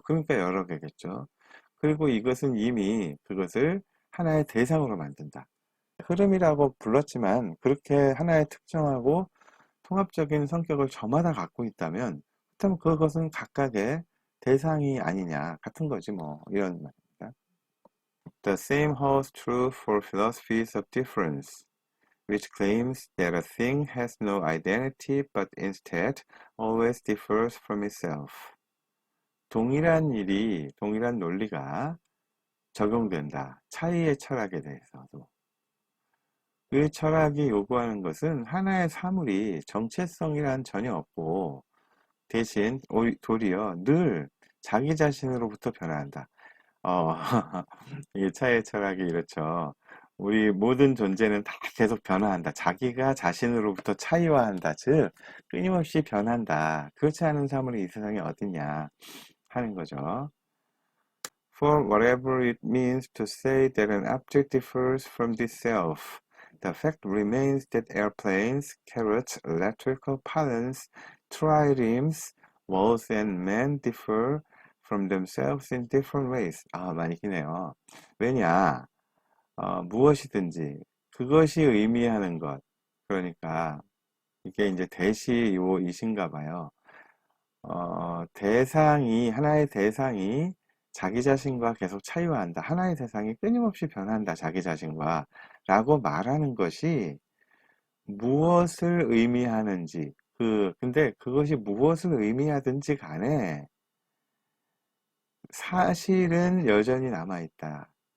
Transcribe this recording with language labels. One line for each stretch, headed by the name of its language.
Korean: 그러니까 여러 개겠죠. 그리고 이것은 이미 그것을 하나의 대상으로 만든다. 흐름이라고 불렀지만 그렇게 하나의 특정하고 통합적인 성격을 저마다 갖고 있다면 그렇다면 그것은 각각의 대상이 아니냐 같은 거지 뭐 이런 말입니다.
English: The same holds true for philosophies of difference, which claims that a thing has no identity but instead always differs from itself.
Korean: 동일한 논리가 적용된다. 차이의 철학에 대해서도. 그 철학이 요구하는 것은 하나의 사물이 정체성이란 전혀 없고 대신 도리어 늘 자기 자신으로부터 변화한다. 이 차이의 철학이 이렇죠. 우리 모든 존재는 다 계속 변화한다. 자기가 자신으로부터 차이화한다. 즉 끊임없이 변한다. 그렇지 않은 사물이 이 세상에 어딨냐 하는 거죠.
English: For whatever it means to say that an object differs from itself, the fact remains that airplanes, carrots, electrical pylons, triremes, walls, and men differ from themselves in different ways.
Korean: 많이 기네요. 왜냐? 무엇이든지 그것이 의미하는 것. 그러니까 이게 이제 대시이신가 봐요. 하나의 대상이 자기 자신과 계속 차이화한다. 하나의 대상이 끊임없이 변한다. 자기 자신과 라고 말하는 것이 무엇을 의미하는지 근데 그것이 무엇을 의미하든지 간에 사실은 여전히 남아있다.